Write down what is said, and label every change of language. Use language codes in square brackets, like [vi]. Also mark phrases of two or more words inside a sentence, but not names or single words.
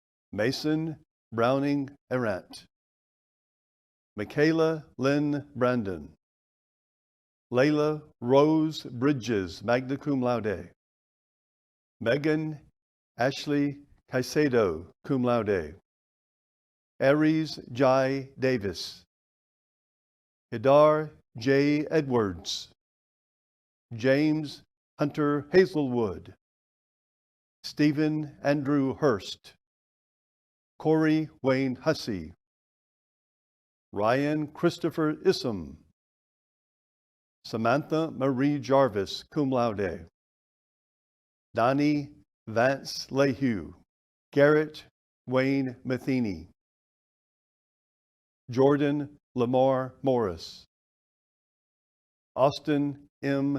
[en] Mason Browning Arant, Michaela Lynn Brandon, Layla Rose Bridges, [la] magna cum laude, [en] Megan Ashley Caicedo, [la] cum laude, [en] Aries Jai Davis, Hidar J. Edwards, James Hunter Hazelwood, Stephen Andrew Hurst, Corey Wayne Hussey, Ryan Christopher Issam, Samantha Marie Jarvis, [la] cum laude, [en] Donnie Vance Lehue, Garrett Wayne Matheny, Jordan Lamar Morris, Austin M.